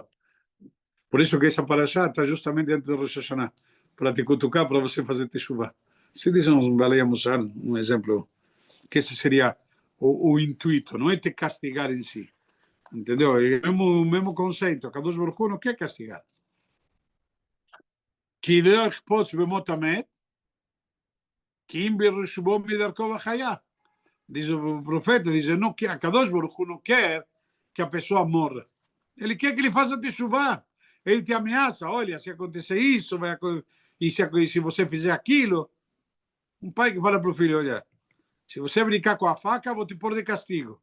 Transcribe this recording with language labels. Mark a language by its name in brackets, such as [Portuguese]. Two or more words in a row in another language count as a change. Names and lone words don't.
[Portuguese] Por isso que essa paraxá está justamente dentro do Rosh Hashanah, para te cutucar, para você fazer teshuvah. Se diz um [Hebrew] בעלי מוסר, [Portuguese] um exemplo, que esse seria o intuito, não é te castigar em si. Entendeu? É o mesmo conceito. A [Hebrew] קדוש ברוך הוא [Portuguese] não quer castigar. [Hebrew] כי לא יחפוץ במות המת, כי אם ברשובו מדרכו וחיה. [Portuguese] Diz o profeta, diz, não que a [Hebrew] קדוש ברוך הוא [Portuguese] não quer que a pessoa morra. Ele quer que ele faça teshuvah. Ele te ameaça, olha, se acontecer isso, se você fizer aquilo. Um pai que fala para o filho, olha, se você brincar com a faca, vou te pôr de castigo.